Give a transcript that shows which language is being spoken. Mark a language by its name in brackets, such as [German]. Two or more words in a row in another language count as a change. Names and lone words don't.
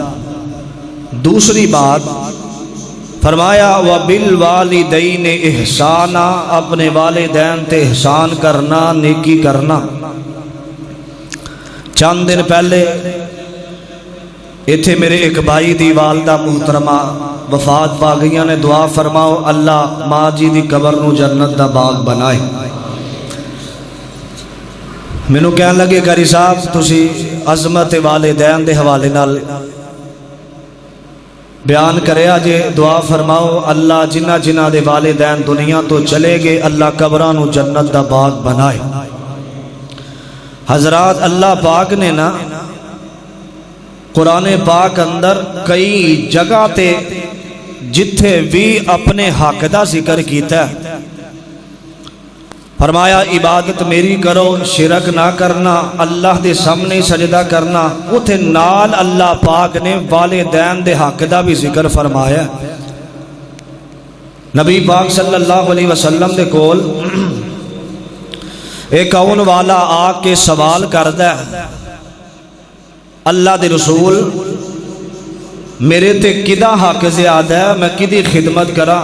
[Punjabi] دوسری بات فرمایا [Arabic] وَبِالْوَالِدَيْنِ احسانا، [Punjabi] اپنے والدین تے احسان کرنا، نیکی کرنا۔ چند دن پہلے ایتھے میرے ایک بھائی دی والدہ محترمہ وفات پا گئیاں نے، دعا فرماؤ اللہ ماں جی دی قبر نو جنت دا باغ بنائے۔ مینوں کہن لگے قاری صاحب تسی عظمت والدین دے حوالے نال بیان کریا جے، دعا فرماؤ اللہ جنہ جنہ دے والدین دنیا تو چلے گئے اللہ قبراں نو جنت دا باغ بنائے۔ حضرات اللہ پاک نے نا قرآن پاک اندر کئی جگہ تے جتھے بھی اپنے حق دا ذکر کیتا ہے، فرمایا عبادت میری کرو، شرک نہ کرنا، اللہ دے سامنے سجدہ کرنا۔ اتھے نال اللہ پاک نے والدین دے حق دا بھی ذکر فرمایا۔ نبی پاک [Arabic] صلی اللہ علیہ وسلم [Punjabi] دے کول ایک آن والا آ کے سوال کردہ ہے، اللہ دے رسول میرے تے کدا حق زیادہ ہے، میں کدی خدمت کرا؟